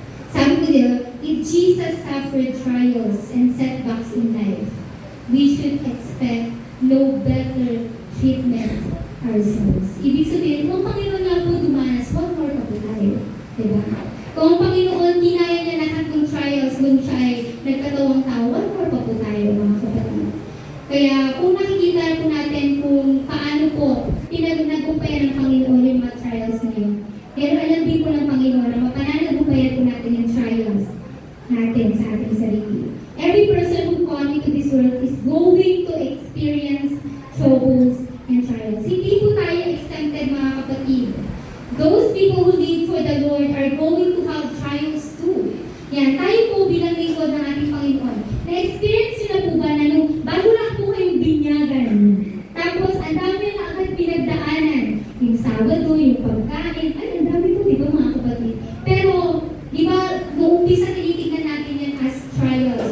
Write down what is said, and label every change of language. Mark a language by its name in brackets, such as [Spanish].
[Filipino] Sabi ko dito, [English] if Jesus suffered trials and setbacks in life, we should expect no better treatment ourselves. [Filipino] Ibig sabihin, kung Panginoon nga po dumanas, [English] what more [Filipino] pa po tayo? Diba? Kung ang Panginoon, kinaya niya lahat ng trials nung siya ay nagkatawang tao, [English] what more [Filipino] pa po tayo, mga kapatid? Kaya kung nakikita po natin kung paano po pinag-nagumpayan ng Panginoon yung mga trials na yun, pero alam din po ng Panginoon na mapananagumpayan po natin yung trials natin sa ating sarili. [English] Every person who comes into this world is going to experience troubles and trials. [Filipino] Hindi po tayo exempted, mga kapatid. [English] Those people who live for the Lord are going to have trials too. [Filipino] Yan, tayo po bilang lingkod ng ating Panginoon. Na-experience nyo na po ba na nung bago lang po kayong binyagan, tapos ang dami na agad pinagdaanan. Yung Sabado, yung pagkain, ay, ang dami po, di ba mga kapatid? Pero, di ba, noong umpisa tinitignan natin yan [English] as trials.